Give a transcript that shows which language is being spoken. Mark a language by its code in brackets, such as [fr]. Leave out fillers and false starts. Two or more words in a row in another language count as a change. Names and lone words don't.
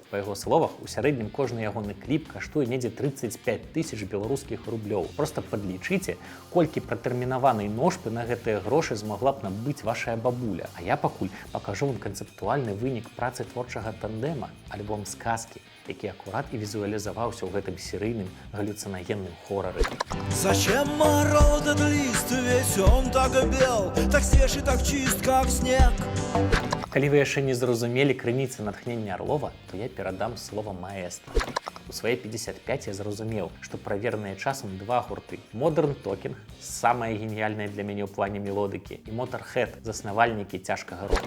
[be] Па яго словах, у сярэднім кожны ягоны кліп каштуе недзе 35 000 беларускіх рублёў. Проста падлічыце, колькі пратэрмінаванай ножпы на гэтыя грошы змагла б набыць вашая бабуля. А я пакуль пакажу вам канцэптуальны вынік працы творчага тандэма, альбом сказкі, які акурат і візуалізаваўся ў гэтым серыйным галлюциногенным хорары. [ru] Зачем мороз этот лист, ведь он так бел, так свеж и так чист, как снег. [be] Калі вы яшчэ не зразумелі крыніцы натхнення Орлова, то я перадам слова маэстра. У свае 55 я зразумеў, што правераныя часам 2 гурты. Modern Talking, самая геніяльная для мяне ў плане мелодыкі, і Motorhead, заснавальнікі цяжкага року.